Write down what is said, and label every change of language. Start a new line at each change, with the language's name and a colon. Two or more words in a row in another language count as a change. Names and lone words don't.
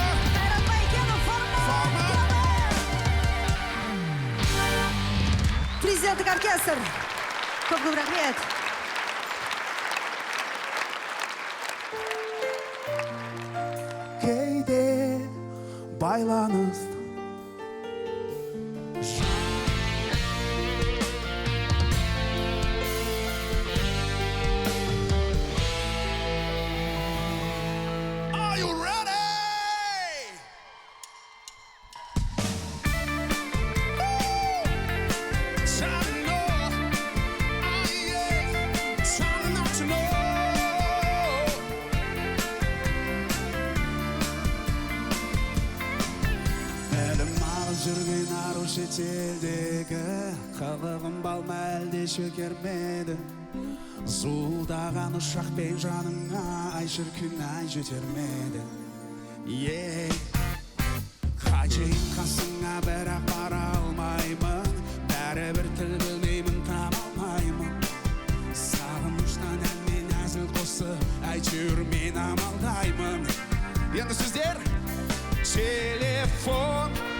Kazakh: Қайрат Байкенов, формат! Президенттік оркестр. Көп рахмет. Кейде байланыс
English: Are you ready? Time to know. Time not to know.
Kazakh: жүрген ару шетелдегі қылығым балма әлде шөгермеді зуылдаған ұшақпен жаныңа ай шіркін ай жетермеді қаншайым қасыңа бірақ бара алмаймын бәрібір тіл білмеймін таба алмаймын сағыныштан әнмен әзіл қосып әйтеуір мен амалдаймын енді сіздер телефон